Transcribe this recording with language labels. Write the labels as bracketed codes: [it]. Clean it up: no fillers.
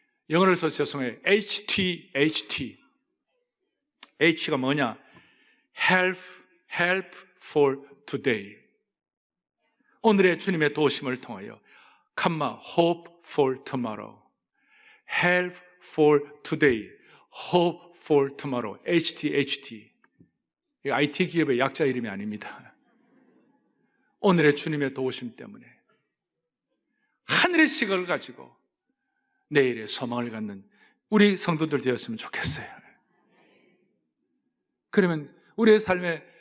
[ko] 영어를 써서 죄송해요. HT. H가 뭐냐? [en] Help for today. [ko] 오늘의 주님의 도우심을 통하여 [en] Hope for tomorrow. Help for today, hope for tomorrow. HT. [ko] IT 기업의 약자 이름이 아닙니다. 오늘의 주님의 도우심 때문에 하늘의 시각을 가지고 내일의 소망을 갖는 우리 성도들 되었으면 좋겠어요. 그러면 우리의 삶에